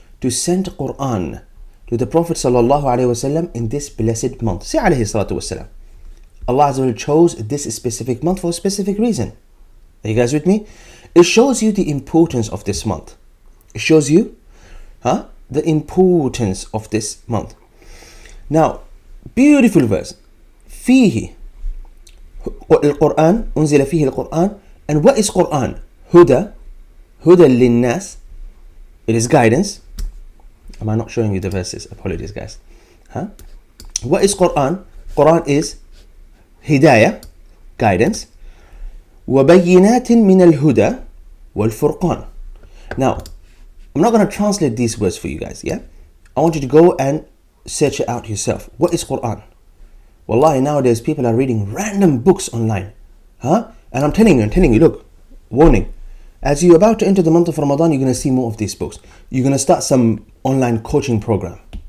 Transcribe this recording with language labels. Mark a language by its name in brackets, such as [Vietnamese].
[English] To send Quran to the Prophet sallallahu alaihi wasallam in this blessed month. Say alayhi salatu wasalam. Allah Azza wa Jal chose this specific month for a specific reason. Are you guys with me? It shows you the importance of this month. It shows you the importance of this month. Now, beautiful verse. [Arabic] فيه القرآن أنزل فيه القرآن. [English] And what is Quran? [Arabic] هدى للناس. [English] It is guidance. Am I not showing you the verses? Apologies, guys. What is Quran? Quran is hidayah, guidance. [Arabic] وبينات من الهدى والفرقان. [English] Now, I'm not going to translate these words for you guys, yeah? I want you to go and search it out yourself. What is Quran? Wallahi, nowadays people are reading random books online. And I'm telling you, look, warning. As you're about to enter the month of Ramadan, you're going to see more of these books. You're going to start some online coaching program.